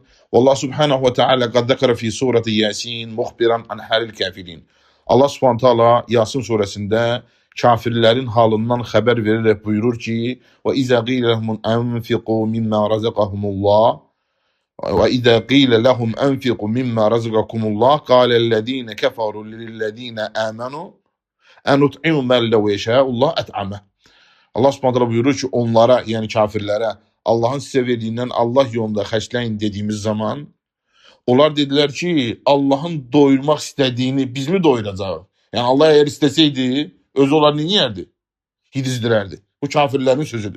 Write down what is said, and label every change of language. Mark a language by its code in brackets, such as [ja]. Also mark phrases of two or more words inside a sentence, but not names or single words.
[ar] الله سبحانه وتعالى قد ذكر في سورة يس مخبرا عن حال الكافرين. الله سبحانه تعالى [az] Yasin surəsində kafirlərin halından xəbər verərək buyurur ki: [ar] "وإذا قيل لهم أنفقوا مما رزقهم الله وإذا قيل لهم أنفقوا مما رزقكم الله قال الذين كفروا للذين آمنوا أنطعم من لو يشاء الله أطعمه." الله سبحانه تعالى [az] buyurur ki, onlara, yəni kafirlərə Allahın sizə verdiyindən Allah yolunda xərcləyin dediyimiz zaman onlar dedilər ki, Allahın doyurmaq istədiyini biz mi doyuracağıq? Yəni Allah əgər istəsəydi, özü onlar neyərdi? Yedizdirərdi. Bu kafirlərin sözüdür.